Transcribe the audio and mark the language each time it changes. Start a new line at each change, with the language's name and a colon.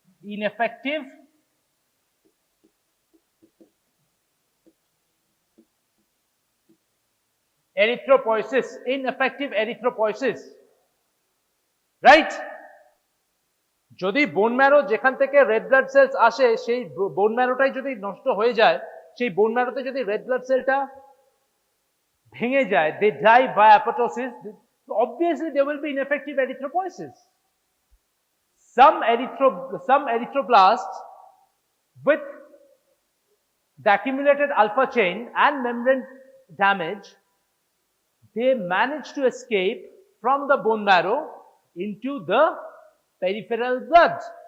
English: ineffective erythropoiesis, ineffective erythropoiesis, right?
Bangla: যদি bone marrow যেখান থেকে রেড ব্লাড সেলস আসে সেই বোন ম্যারোটাই যদি নষ্ট হয়ে যায়, সেই বোন ম্যারোতে যদি রেড ব্লাড সেলটা ভেঙে যায়,
English: they die by apoptosis, obviously there will be ineffective erythropoiesis. Some erythroblasts with the accumulated alpha chain and membrane damage, they manage to escape from the bone marrow into the peripheral blood.